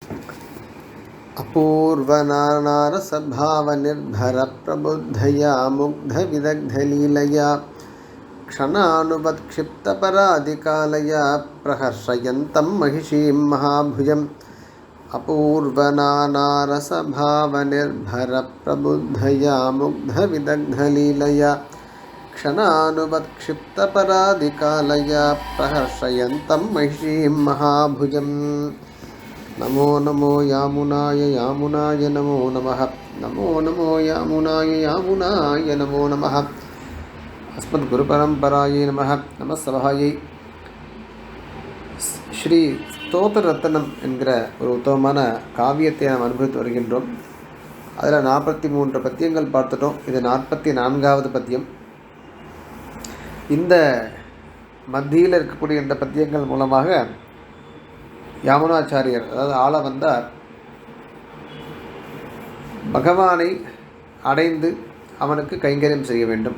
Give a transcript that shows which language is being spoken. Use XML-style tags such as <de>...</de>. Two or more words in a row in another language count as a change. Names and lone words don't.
<sa>अपूर्वनानारसभावनिर्भरप्रबुद्धया मुग्धविदग्धलीलया क्षणानुवत्क्षिप्तपराधिकालया प्रहर्षयन्तं महिषीं महाभुजम् अपूर्वनानारसभावनिर्भरप्रबुद्धया मुग्धविदग्धलीलया क्षणानुवत्क्षिप्तपराधिकालया प्रहर्षयन्तं महिषीं महाभुजम्। नमो नमो यामुनाय यामुनाय नमो नमः। नमो नमो यामुनाय यामुनाय नमो नमः। अस्मद्गुरुपरम्परायै नमः। नमः सभायै।</sa> <ta>ஸ்ரீ ஸ்தோத்திர ரத்னம் என்கிற ஒரு உத்தமமான காவியத்தை நாம் அனுபவித்து வருகின்றோம். அதில் 43 பத்தியங்கள் பார்த்துட்டோம். இது 44வது பத்தியம். இந்த மத்தியில் இருக்கக்கூடிய இந்த பத்தியங்கள் மூலமாக யாமுனாச்சாரியர், அதாவது ஆள வந்தார், பகவானை அடைந்து அவனுக்கு கைங்கரியம் செய்ய வேண்டும்.</ta>